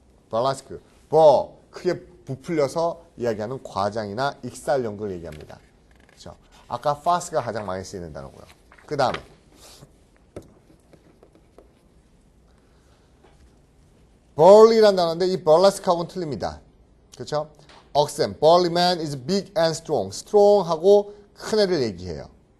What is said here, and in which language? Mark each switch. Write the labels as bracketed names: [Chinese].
[Korean] burlesque 크게 부풀려서 이야기하는 과장이나 익살 연극을 얘기합니다. 그렇죠? 아까 farce가 가장 많이 쓰이는 단어고요. 그 다음에 burly란 단어인데 이 burlesque하고는 틀립니다. 그렇죠? 억센, [English] burly man is big and strong. [Korean] strong하고 큰 애를 얘기해요.